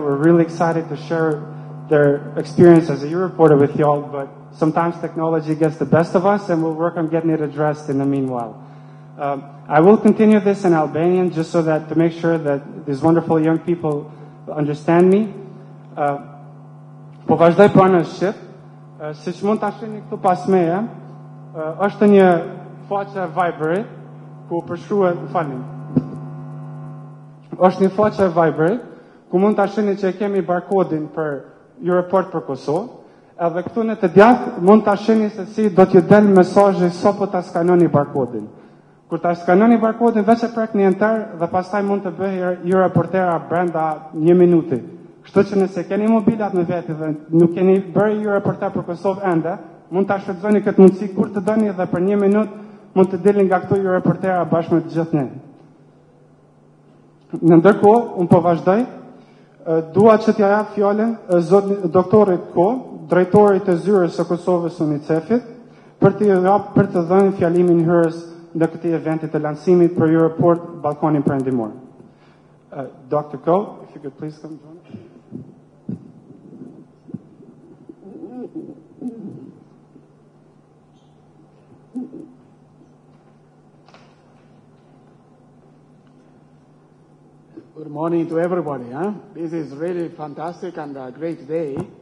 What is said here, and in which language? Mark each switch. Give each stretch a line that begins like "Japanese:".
English: We're really excited to share their experience as a Europorter with y'all, but sometimes technology gets the best of us, and we'll work on getting it addressed in the meanwhile. I will continue this in Albanian just so that to make sure that these wonderful young people understand me.
Albanian: Po vazhdoj pranë shqip, siç mund ta shihni këtu pas meje, është një faqe Viberit, ku përshkruhet, falni. Është një faqe Viberit, ku mund ta shihni që kemi barkodin për Europort për Kosovë, edhe këtu në të djathtë mund ta shihni se si do t'ju del mesazhi sa po ta skanoni barkodin. Kur ta skanoni barkodin veç e prek një enter dhe pastaj mund të bëhej Europortera brenda 1 minuti. Kështu që nëse keni mobilat në veti dhe nuk keni bërë Europorter për Kosovë ende, mund ta shfrytëzoni këtë mundësi kur të doni dhe për 1 minutë mund të dilni nga këto Europortera bashkë me të gjithë ne. Në ndërkohë, unë po vazhdoj, dua që t'ja jap fjalën doktorit Ko, drejtorit të zyrës së Kosovës UNICEF-it, për të dhënë fjalimin hyrës në këtij eventi të lancimit për Europort Ballkanin Perëndimor.
English: Dr. Ko, if you could please come join us. Good morning to everybody. This is really fantastic and a great day.